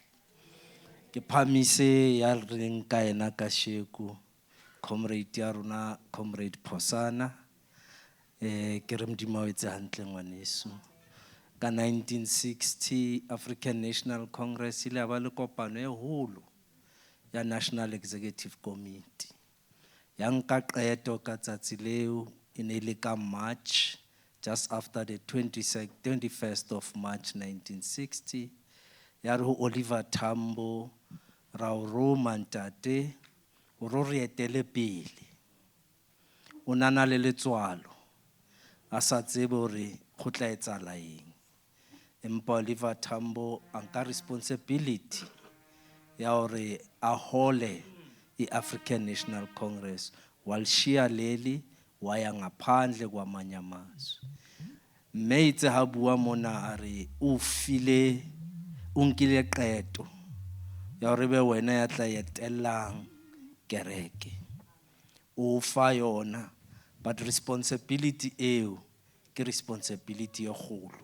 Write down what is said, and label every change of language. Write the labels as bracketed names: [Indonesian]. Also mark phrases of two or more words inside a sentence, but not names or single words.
[Southern Sotho] Ke phamise ya reng ka ena kasheko, comrade ya rona, Comrade Phosana, ke re Modimo a etse hantle ngwaneso. Ka 1960 African National Congress ile ba le kopano e holo ya National Executive Committee. Ya nka qeto ka tsatsi leo in ka March, [English] just after the 21st of March 1960, [Southern Sotho] ya re ho Oliver Tambo ra o roma ntate o ro re etele pele. O nana le letswalo a sa tsebe hore go tla etsala eng. Empa Oliver Tambo anka responsibility ya hore a hole i-African National Congress [Zulu] walishiya leli waya ngaphandle kwamanye amazwe. [Southern Sotho] Mme itse ha bua mona a re o file o nkile qeto ya hore be wena ya tla etelang kereke. O fa yona, but responsibility eo ke responsibility e kgolo.